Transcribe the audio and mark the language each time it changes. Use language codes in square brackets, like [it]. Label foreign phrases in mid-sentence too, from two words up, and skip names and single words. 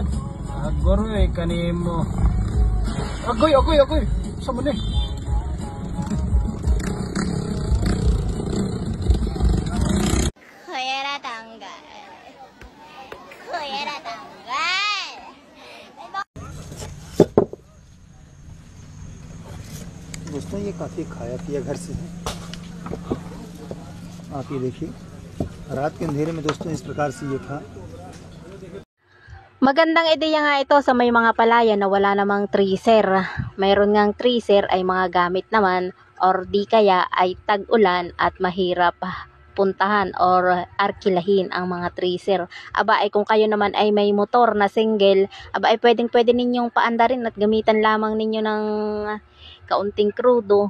[tl] Agoroy kanimo. Agoy. Sama ni. Kuya tanggal. Kuya tanggal. [hi] दोस्तों ये काफ़ी खाया पिया घर से है। आप ये देखिए रात के अंधेरे में दोस्तों इस प्रकार से ये था। [tl] Magandang ideya nga ito sa may mga palaya na wala namang treeser. Mayroon ngang treeser ay mga gamit naman or di kaya ay tag-ulan at mahirap puntahan or arkilahin ang mga treeser. Aba ay kung kayo naman ay may motor na single, aba ay pwede ninyong paandarin at gamitan lamang ninyo ng kaunting krudo.